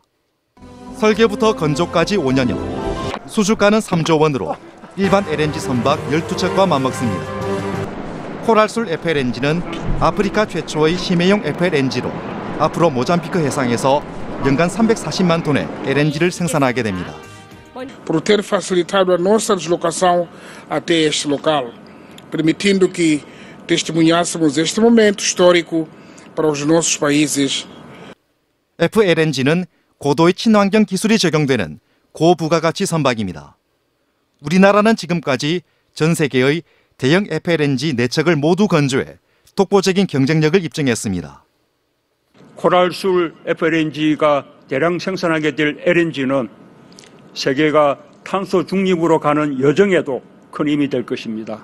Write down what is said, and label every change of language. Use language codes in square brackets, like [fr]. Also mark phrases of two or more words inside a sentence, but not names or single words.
[ko] 설계부터 건조까지 5년여, 수주가는 3조 원으로 일반 LNG 선박 12척과 맞먹습니다. 코랄술 FLNG는 아프리카 최초의 심해용 FLNG로 앞으로 모잠비크 해상에서 연간 340만 톤의 LNG를 생산하게 됩니다. [pt] Por ter facilitado a nossa deslocação até este local, permitindo que testemunhássemos este momento histórico para os nossos países. [ko] FLNG는 고도의 친환경 기술이 적용되는 고부가가치 선박입니다. 우리나라는 지금까지 전 세계의 대형 FLNG 4척을 모두 건조해 독보적인 경쟁력을 입증했습니다. 코랄술 FLNG가 대량 생산하게 될 LNG는 세계가 탄소 중립으로 가는 여정에도 큰 힘이 될 것입니다.